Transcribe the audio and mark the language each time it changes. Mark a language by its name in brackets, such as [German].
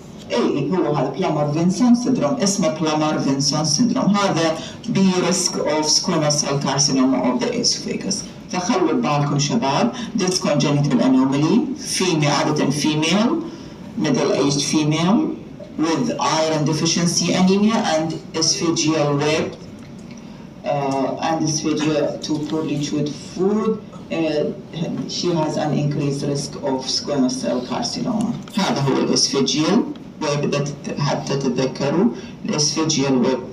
[Arabic] اي هو هذا بلامر فينسون سندروم، اسمه بلامر فينسون سندروم. هذا بريسك [English] of squamous cell carcinoma of the esophagus. [Arabic] فخلوا بالكم شباب [English] this congenital anomaly female [Arabic] عادة [English] female middle aged female with iron deficiency anemia and esophageal web and dysphagia to poorly chewed food. She has an increased risk of squamous cell carcinoma. [Arabic] هذا هو الاسفاجيال ويب حتى تتذكروا الاسفاجيال ويب.